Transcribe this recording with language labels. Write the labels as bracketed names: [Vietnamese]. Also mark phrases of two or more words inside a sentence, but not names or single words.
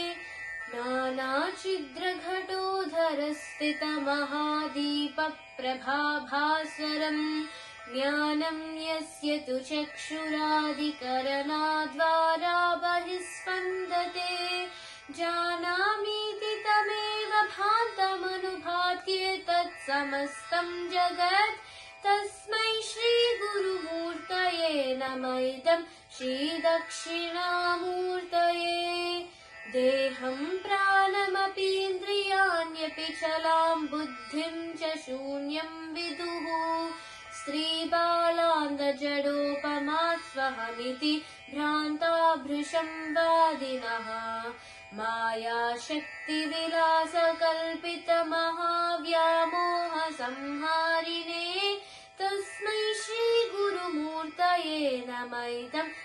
[Sanskrit] నానాఛిద్రఘటోధరస్థితమహాదీప ప్రభాభాస్వరం జ్ఞానం యస్య తు చక్షురాదికరణాద్వారా బహిస్పందతే జానామీతి తమేవ భాంతమనుభాత్యే తత్సమస్తం జగత్ తస్మై శ్రీ గురుమూర్తయే నమః. ఇదం శ్రీ దక్షిణామూర్తయే. देहं प्राणमपीन्द्रियाण्यपि चलां बुद्धिं च शून्यं विदुः स्त्रीबालान्दजडोपमा स्वहमिति भ्रान्ता भृशं वादिनः मायाशक्तिविलासकल्पितमहाव्यामोहसंहारिणे तस्मै श्रीगुरुमूर्तये नमः इदं